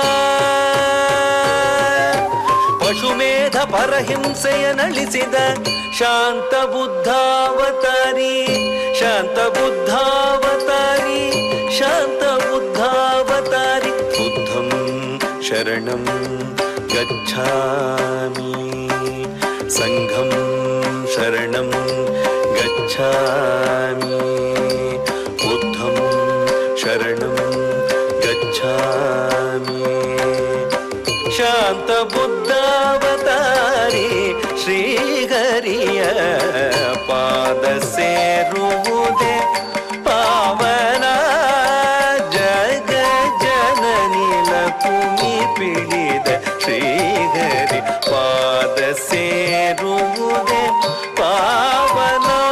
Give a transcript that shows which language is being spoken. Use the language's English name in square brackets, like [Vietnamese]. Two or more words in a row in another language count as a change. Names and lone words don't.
[Kannada] ಪಶುಮೇಧ ಪರಹಿಂಸೆಯ ನಡೆಸಿದ ಶಾಂತ ಬುದ್ಧಾವತಾರಿ ಶಾಂತ ಬುದ್ಧಾವತಾರಿ ಶಾಂತ ಬುದ್ಧಾವತಾರಿ [Pali] ಬುದ್ಧಂ ಶರಣಂ ಗಚ್ಛಾಮಿ ಸಂಘಂ ಶರಣಂ ಗಚ್ಛಾಮಿ ಬುದ್ಧಂ ಶರಣಂ ಗಚ್ಛಾಮಿ [Kannada] ಶಾಂತ ಬುದ್ಧಾವತಾರಿ ಶ್ರೀಹರಿಯ ಪಾದ ಸೇರುವುದೇ ಪಾವನ ಜಗ ಜನನಿ ಲಕುಮಿ ಪಿಡಿದ ಶ್ರೀಹರಿ ಪಾದ ಸೇರುವುದೇ ಪಾವನ